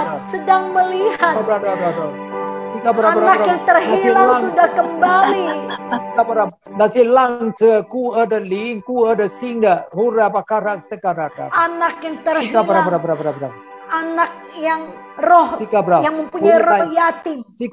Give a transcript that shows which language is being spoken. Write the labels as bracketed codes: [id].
[id] sedang melihat anak yang terhilang sudah kembali. [zh] 那些浪子孤儿的灵、孤儿的心的， [id] anak yang terhilang, anak yang roh yang mempunyai roh yatim.